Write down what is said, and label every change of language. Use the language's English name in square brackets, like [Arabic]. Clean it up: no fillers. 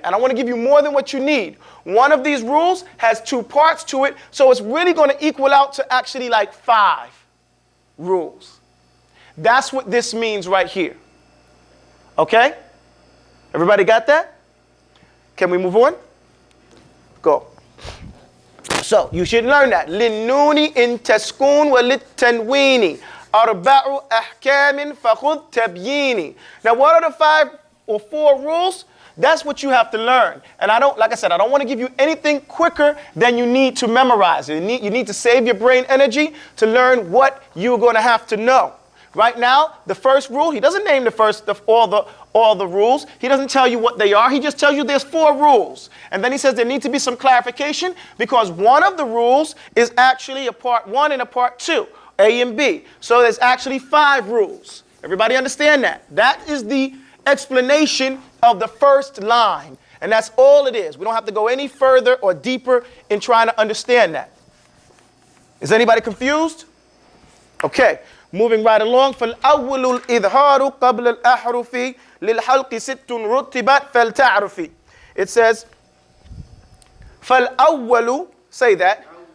[English] And I want to give you more than what you need. One of these rules has two parts to it, so it's really going to equal out to actually like 5 rules. That's what this means right here. Okay? Everybody got that? Can we move on? Go. So you should learn that. [Arabic] للنون إن تسكون وللتنوين أربع أحكام فخذ تبييني. [English] Now what are the 5 or 4 rules? That's what you have to learn. And like I said, I don't want to give you anything quicker than you need to memorize. You need to save your brain energy to learn what you're going to have to know. Right now, the first rule, he doesn't name the first of all the rules. He doesn't tell you what they are. He just tells you there's 4 rules. And then he says there needs to be some clarification because one of the rules is actually a part 1 and a part 2, A and B. So there's actually 5 rules. Everybody understand that? That is the explanation of the first line. And that's all it is. We don't have to go any further or deeper in trying to understand that. Is anybody confused? Okay. Moving right along. [Arabic] فالأول الإظهار قبل الأحرف للحلق 6 رتبت فلتعرفي. [English] It says فالأول, say that.